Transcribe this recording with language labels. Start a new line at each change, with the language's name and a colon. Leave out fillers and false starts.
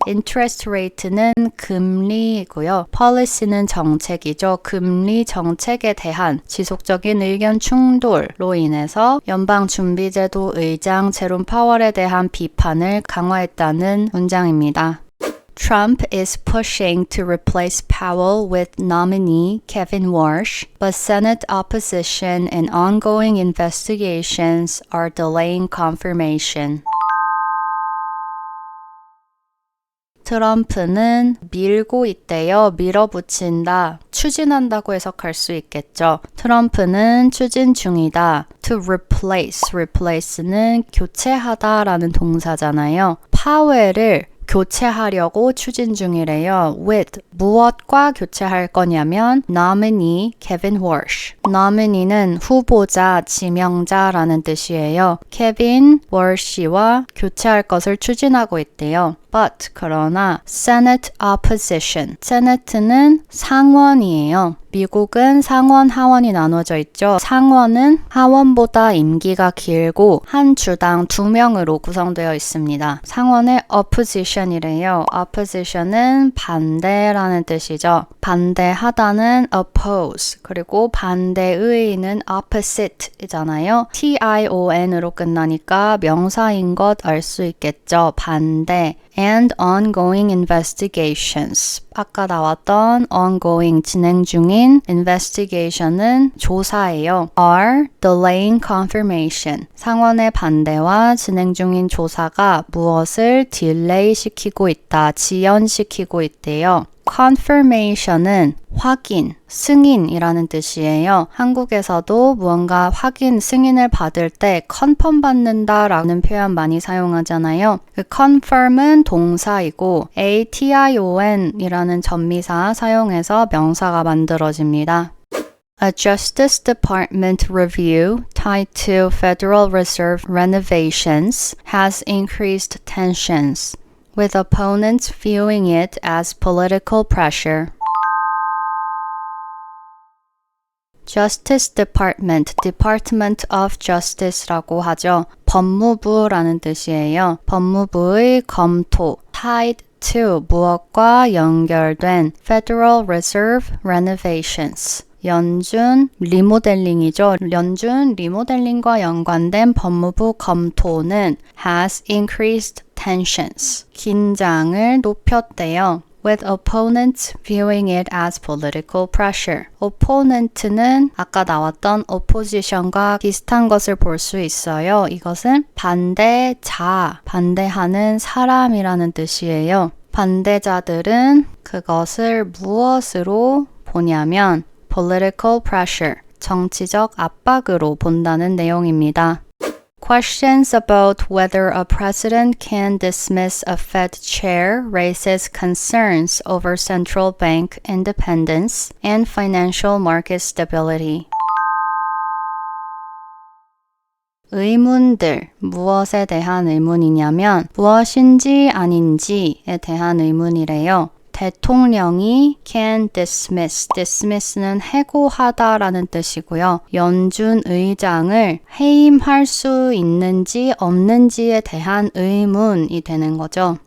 Korean: interest rate는 금리이고요. policy는 정책이죠. 금리 정책에 대한 지속적인 의견 충돌로 인해서 연방준비제도 의장 제롬 파월에 대한 비판을 강화했다는 문장입니다.
English: Trump is pushing to replace Powell with nominee Kevin Warsh, but Senate opposition and ongoing investigations are delaying confirmation.
Korean: 트럼프는 밀고 있대요. 밀어붙인다. 추진한다고 해석할 수 있겠죠. 트럼프는 추진 중이다. To replace 는 교체하다 라는 동사잖아요. 파웰을 교체하려고 추진 중이래요. with, 무엇과 교체할 거냐면 nominee Kevin Warsh. nominee는 후보자, 지명자라는 뜻이에요. Kevin Warsh와 교체할 것을 추진하고 있대요.
English: But 그러나 Senate opposition.
Korean: Senate는 상원이에요. 미국은 상원, 하원이 나눠져 있죠. 상원은 하원보다 임기가 길고 한 주당 2명으로 구성되어 있습니다. 상원의 opposition이래요. opposition은 반대라는 뜻이죠. 반대하다는 oppose, 그리고 반대의는 opposite이잖아요. tion으로 끝나니까 명사인 것 알 수 있겠죠.
English: 반대. And ongoing investigations.
Korean: 아까 나왔던 ongoing 진행 중인 investigation은 조사예요.
English: are delaying confirmation.
Korean: 상원의 반대와 진행 중인 조사가 무엇을 딜레이 시키고 있다, 지연시키고 있대요. confirmation은 확인, 승인이라는 뜻이에요. 한국에서도 무언가 확인, 승인을 받을 때 컨펌 받는다라는 표현 많이 사용하잖아요. 그 confirm은 동사이고 ation이라는 전미사 사용해서 명사가 만들어집니다.
English: A Justice Department review tied to Federal Reserve renovations has increased tensions, with opponents viewing it as political pressure. Justice Department, Department of Justice라고 하죠.
Korean: 법무부라는 뜻이에요. 법무부의 검토, tied to, 무엇과 연결된 Federal Reserve renovations. 연준 리모델링이죠. 연준 리모델링과 연관된 법무부 검토는 has increased tensions. 긴장을 높였대요.
English: With opponents viewing it as political pressure.
Korean: opponent는 아까 나왔던 opposition과 비슷한 것을 볼 수 있어요. 이것은 반대자, 반대하는 사람이라는 뜻이에요. 반대자들은 그것을 무엇으로 보냐면 political pressure, 정치적 압박으로 본다는 내용입니다.
English: Questions about whether a president can dismiss a Fed chair raises concerns over central bank independence and financial market stability.
Korean: 의문들, 무엇에 대한 의문이냐면 무엇인지 아닌지에 대한 의문이래요. 대통령이 can dismiss, dismiss는 해고하다라는 뜻이고요. 연준 의장을 해임할 수 있는지 없는지에 대한 의문이 되는 거죠.